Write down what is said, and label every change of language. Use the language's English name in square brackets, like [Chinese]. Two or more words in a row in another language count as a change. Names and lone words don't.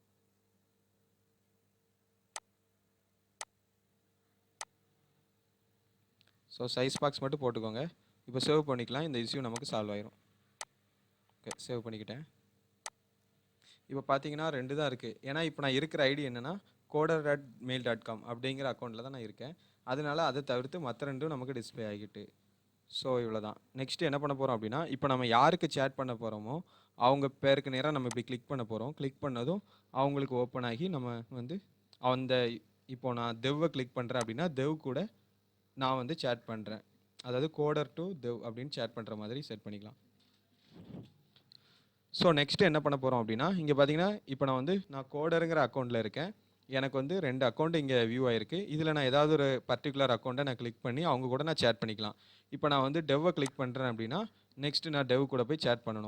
[English] so size box [Tamil] மட்டும் போட்டுக்கோங்க. இப்போ சேவ் பண்ணிக்கலாம். இந்த இஷ்யூ நமக்கு சால்வ் ஆயிரும். [English] okay, save [Tamil] பண்ணிக்கிட்டேன். இப்போ பார்த்தீங்கன்னா 2 தான் இருக்குது. ஏன்னா இப்போ நான் இருக்கிற ஐடி என்னென்னா coder@mail.com அப்படிங்கிற அக்கௌண்ட்டில் தான் நான் இருக்கேன். அதனால அதை தவிர்த்து மற்ற 2ம் நமக்கு டிஸ்பிளே ஆகிட்டு. ஸோ இவ்வளோ தான். நெக்ஸ்ட்டு என்ன பண்ண போகிறோம் அப்படின்னா, இப்போ நம்ம யாருக்கு சேட் பண்ண போகிறோமோ அவங்க பேருக்கு நேராக நம்ம இப்படி கிளிக் பண்ண போகிறோம். கிளிக் பண்ணதும் அவங்களுக்கு ஓப்பன் ஆகி நம்ம வந்து அந்த இப்போது நான் தெவ்வை கிளிக் பண்ணுறேன் அப்படின்னா தெவ் கூட நான் வந்து சேட் பண்ணுறேன். அதாவது [English] coder to dev [Tamil] அப்படின்னு சேட் பண்ணுற மாதிரி செட் பண்ணிக்கலாம். [English] so next [Tamil] என்ன பண்ண போகிறோம் அப்படின்னா, இங்கே பார்த்தீங்கன்னா இப்போ நான் கோடருங்கிற அக்கௌண்ட்டில் இருக்கேன். எனக்கு வந்து 2 அக்கௌண்ட் இங்கே வியூ ஆயிருக்கு. இதில் நான் ஏதாவது ஒரு [English] particular account [Tamil] நான் கிளிக் பண்ணி அவங்க கூட நான் சேட் பண்ணிக்கலாம். இப்போ நான் வந்து டெவ்வை கிளிக் பண்ணுறேன் அப்படின்னா, நெக்ஸ்ட்டு நான் டெவ் கூட போய் சேட் பண்ணணும்.